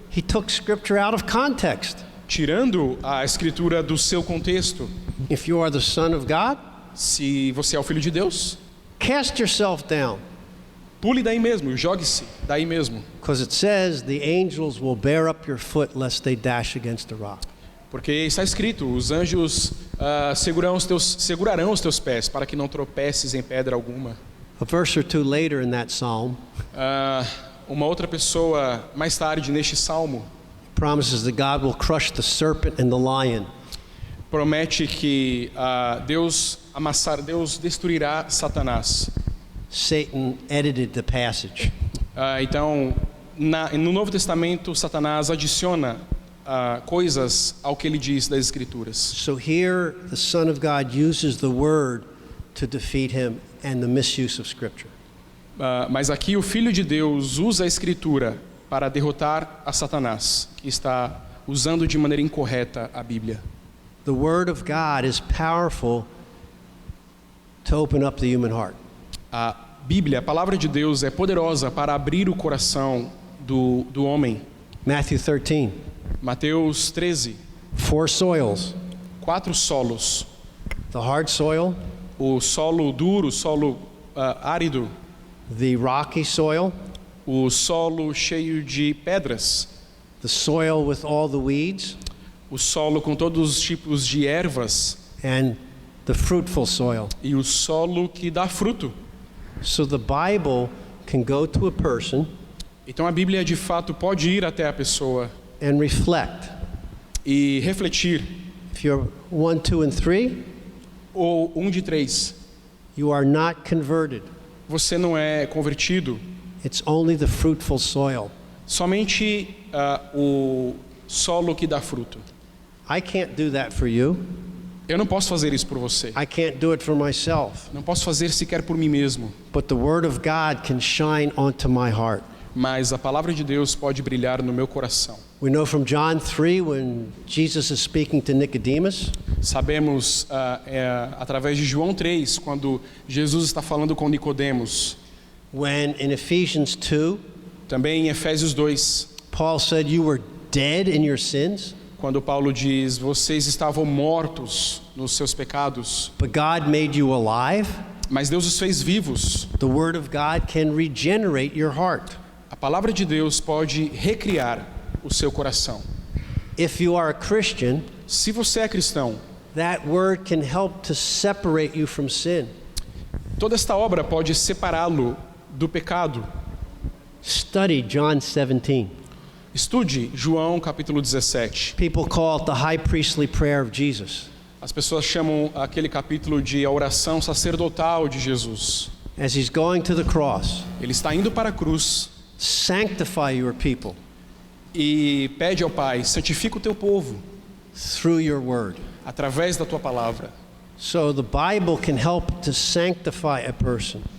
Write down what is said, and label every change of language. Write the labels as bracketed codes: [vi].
[en] he took Scripture out of context. [pt] tirando a Escritura do seu contexto, [en] If you are the Son of God, [pt] se você é o Filho de Deus, [en] cast yourself down, [pt] pule daí mesmo, jogue-se daí mesmo. [en] because it says the angels will bear up your foot lest they dash against a rock. [pt] Porque está escrito, os anjos segurarão os teus pés, para que não tropeces em pedra alguma. [en] A verse or two later in that psalm [pt] Uma outra pessoa, mais tarde neste salmo, [en] promises that God will crush the serpent and the lion. [pt] promete que Deus destruirá Satanás. [en] Satan edited the passage. [pt] Então, no Novo Testamento, Satanás adiciona coisas ao que ele diz das Escrituras. [en] So here the Son of God uses the word to defeat him and the misuse of Scripture. [pt] Mas aqui o Filho de Deus usa a Escritura para derrotar a Satanás, que está usando de maneira incorreta a Bíblia. [en] The Word of God is powerful to open up the human heart. [pt] A Bíblia, a palavra de Deus, é poderosa para abrir o coração do homem. [en] Matthew 13, [pt] Mateus 13, [en] 4 soils. [pt] 4 solos. [en] The hard soil, [pt] O solo duro, o solo árido, [en] the rocky soil, [pt] o solo cheio de pedras, [en] the soil with all the weeds, [pt] o solo com todos os tipos de ervas [en] and the fruitful soil. [pt] e o solo que dá fruto. [en] So the Bible can go to a person [pt] Então a Bíblia de fato pode ir até a pessoa [en] and reflect. [pt] e refletir. [en] If you're 1, 2, and 3, [pt] Ou 1 de 3, [en] you are not converted. [pt] você não é convertido, [en] It's only the fruitful soil. [pt] somente o solo que dá fruto. [en] I can't do that for you. [pt] Eu não posso fazer isso por você. [en] I can't do it for myself. [pt] Não posso fazer sequer por mim mesmo. [en] But the Word of God can shine onto my heart. [pt] Mas a palavra de Deus pode brilhar no meu coração. [en] We know from John 3 when Jesus is speaking to Nicodemus, [pt] Sabemos através de João 3, quando Jesus está falando com Nicodemos. [en] when in Ephesians 2, [pt] Também em Efésios 2, [en] Paul said you were dead in your sins, [pt] quando Paulo diz: vocês estavam mortos nos seus pecados, [en] but God made you alive. [pt] mas Deus os fez vivos. [en] The Word of God can regenerate your heart. [pt] A palavra de Deus pode recriar o seu coração. [en] If you are a Christian, [pt] Se você é cristão, [en] that Word can help to separate you from sin. [pt] toda esta obra pode separá-lo do pecado. [en] Study John 17. [pt] Estude João capítulo 17. [en] People call it the high priestly prayer of Jesus. [pt] As pessoas chamam aquele capítulo de a oração sacerdotal de Jesus. [en] As he's going to the cross, [pt] Ele está indo para a cruz [en] sanctify your people [pt] e pede ao Pai: santifica o teu povo [en] through your word. [pt] através da tua palavra. [en] So the Bible can help to sanctify a person.